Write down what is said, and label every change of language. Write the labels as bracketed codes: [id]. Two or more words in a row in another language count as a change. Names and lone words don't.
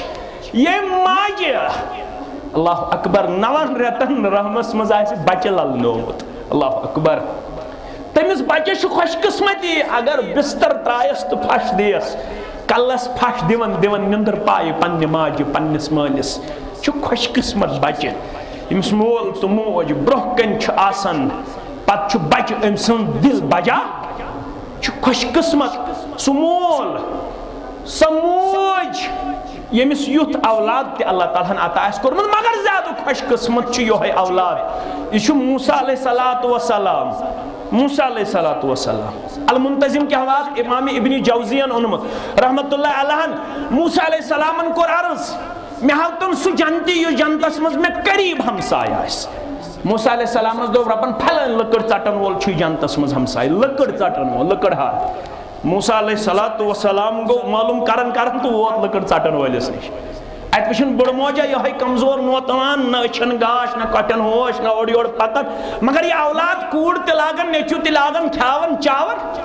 [ks] ییٚمہِ ماجہِ [ar] اللہ اکبر [ks] 9 رٮ۪تن رحمس منٛز آسہِ بچہِ للنومُت [ar] اللہ اکبر [ks] تٔمِس بچس چھُ خۄش قٕسمتی اگر بستر ترایس تہٕ پھش دِیس کلس پھش دِوان نِندٕر پایہِ پننہِ ماجہِ پننِس مٲلِس چھُ خۄش قٕسمت بچہِ ییٚمِس مول تہٕ موج برونٛہہ کنہِ چھُ آسان پتہٕ چھُ بچہِ أمۍ سُنٛد دِل بجا چھُ خۄش قٕسمت سُہ مول سۄ موج ییٚمِس یُتھ اولاد تہِ اللہ تعالیٰ ہن عطا آسہِ کوٚرمُت مگر زیادٕ خۄش قٕسمت چھُ یِہوے اولاد یہِ چھُ موسیٰ [ar] علیہ الصلوۃ والسلام [ks] موسیٰ [ar] علیہ الصلوۃ [ks] والسلام المنتظم [ur] کے حوالے [ks] امام ابن جوزیَن اوٚنمُت [ar] رحمتہ اللہ علیہ [ks] موسیٰ علیہ السلامن کوٚر عرض مےٚ ہاوتن سُہ جنتی یُس جنتس منٛز مےٚ قریٖب ہمساے آسہِ موسیٰ علیہ السلامس دوٚپ رۄبن پھلٲنۍ لٔکٕر ژٹن وول چھُ جنتس منٛز ہمساے لٔکٕر ژٹن وول لٔکٕر ہار موسیٰ [ar] علیہ الصلوۃ والسلام [ks] گوٚو معلوٗم کرن تہٕ ووت لٔکٕر ژٹن وٲلِس نِش اتہِ وٕچھن بٕڑٕ موجا یِہوے کمزور نوتوان نہ أچھن گاش نہ کۄٹھٮ۪ن ہوش نہ اورٕ یورٕ پکان مگر یہِ اولاد کوٗر تہِ لاگان نیٚچوٗ تہِ لاگان کھیاوان چاوان